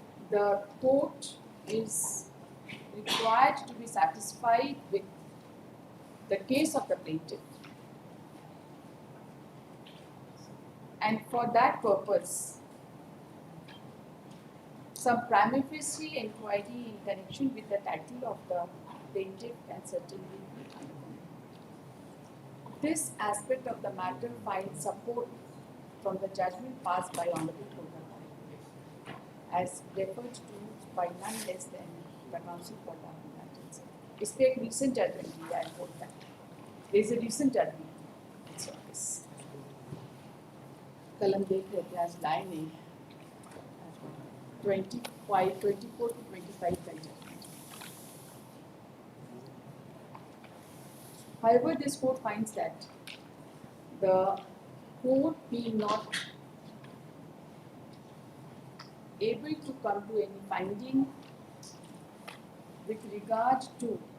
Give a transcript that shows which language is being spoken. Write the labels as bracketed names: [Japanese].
[English] the court is required to be satisfied with the case of the plaintiff, and for that purpose some prima facie inquiry in connection with the title of the plaintiff can certainly be undergone. This aspect of the matter finds support from the judgment passed by Honorable Court of Appeal, as referred to by none less than the counsel for the appellant itself. [Hindi] इस पे एक recent judgment दिया है court का. [English] There is a recent judgment. So this [Hindi] कलम देख रहे थे आज लाए नहीं. 24 to 25 का judgment. [English] However, this court finds that the court being not able to come to any finding with regard to